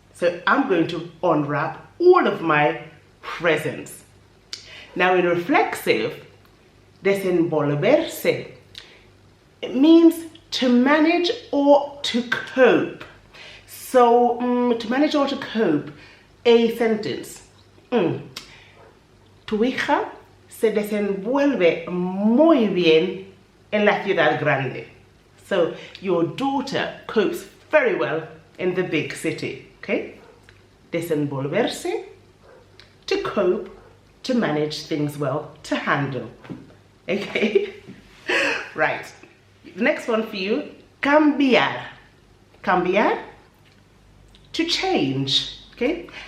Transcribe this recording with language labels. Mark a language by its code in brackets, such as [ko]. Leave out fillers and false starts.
[en] So I'm going to unwrap all of my presents. Now in reflexive, desenvolverse, it means to manage or to cope. So to manage or to cope, a sentence. [es] Tu hija se desenvuelve muy bien en la ciudad grande. [en] So your daughter copes very well in the big city. Okay? Desenvolverse, to cope, to manage things well, to handle. Okay? Right. The next one for you, cambiar. Cambiar, to change. Okay?